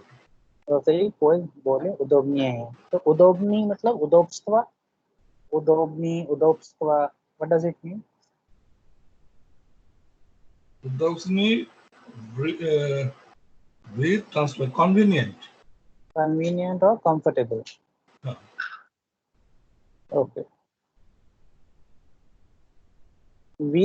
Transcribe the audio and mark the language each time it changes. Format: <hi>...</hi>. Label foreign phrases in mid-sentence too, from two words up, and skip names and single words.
<ru>во-вторых поезд более удобнее है। तो удобнее मतलब удобство, удобнее, удобство,</ru> <en>what does it mean? Удобнее breathe, transport, convenient. Convenient or comfortable. Huh. Okay. With</en>